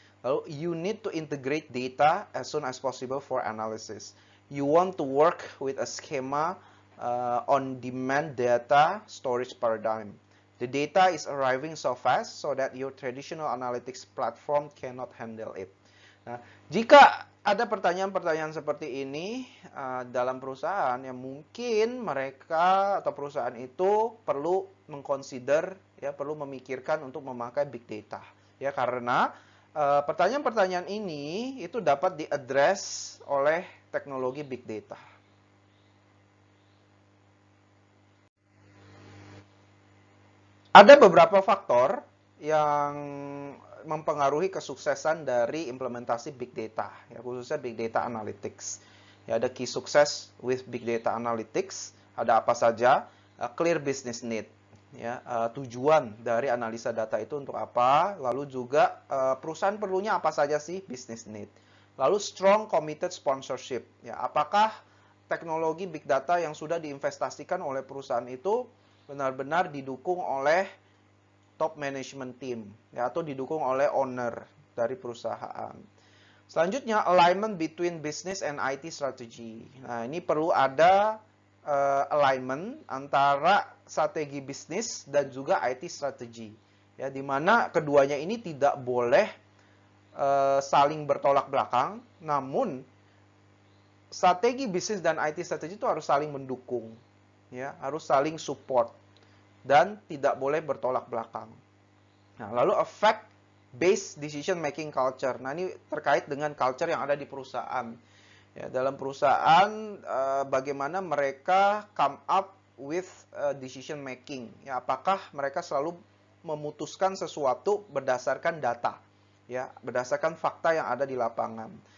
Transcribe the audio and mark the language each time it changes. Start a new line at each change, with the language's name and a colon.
Indonesian: Lalu,
English: you need to integrate data as soon as possible for analysis. You want to work with a schema on-demand data storage paradigm. The data is arriving so fast so that your traditional analytics platform cannot handle it.
Indonesian: Nah, jika ada pertanyaan-pertanyaan seperti ini dalam perusahaan, yang mungkin mereka atau perusahaan itu perlu mengconsider ya, perlu memikirkan untuk memakai big data ya, karena pertanyaan-pertanyaan ini itu dapat diaddress oleh teknologi big data. Ada beberapa faktor yang mempengaruhi kesuksesan dari implementasi big data, ya, khususnya big data analytics. Ya, ada
English: key success with big data analytics.
Indonesian: Ada apa saja?
English: Clear business need.
Indonesian: Ya, tujuan dari analisa data itu untuk apa? Lalu juga perusahaan perlunya apa saja sih business need.
English: Lalu strong committed sponsorship.
Indonesian: Ya, apakah teknologi big data yang sudah diinvestasikan oleh perusahaan itu benar-benar didukung oleh top management team ya, atau didukung oleh owner dari perusahaan.
English: Selanjutnya, alignment between business and IT strategy.
Indonesian: Nah, ini perlu ada alignment antara strategi bisnis dan juga IT strategy. Ya, di mana keduanya ini tidak boleh saling bertolak belakang, namun strategi bisnis dan IT strategy itu harus saling mendukung. Ya, harus saling support dan tidak boleh bertolak belakang.
English: Nah, lalu effect based decision making culture.
Indonesian: Nah, ini terkait dengan culture yang ada di perusahaan. Ya, dalam perusahaan bagaimana mereka
English: come up with decision making.
Indonesian: Ya, apakah mereka selalu memutuskan sesuatu berdasarkan data, ya, berdasarkan fakta yang ada di lapangan.